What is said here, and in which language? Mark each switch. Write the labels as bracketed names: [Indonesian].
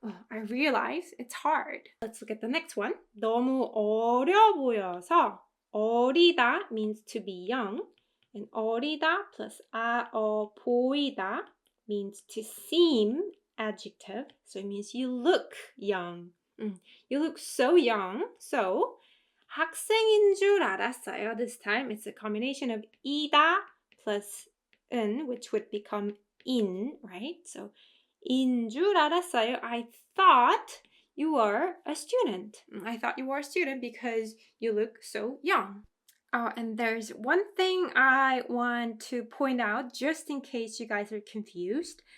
[English] I realize it's hard. Let's look at the next one. [Korean] 너무 어려 보여서 [English] 어리다 means to be young. And 어리다 plus 보이다 means to seem adjective. So it means you look young. You look so young. [Korean] So 학생인 줄 알았어요. [English] This time it's a combination of 이다 plus 은, which would become in, right? [Korean] So 인 줄 알았어요. [English] I thought you were a student. I thought you were a student because you look so young. And there's one thing I want to point out just in case you guys are confused.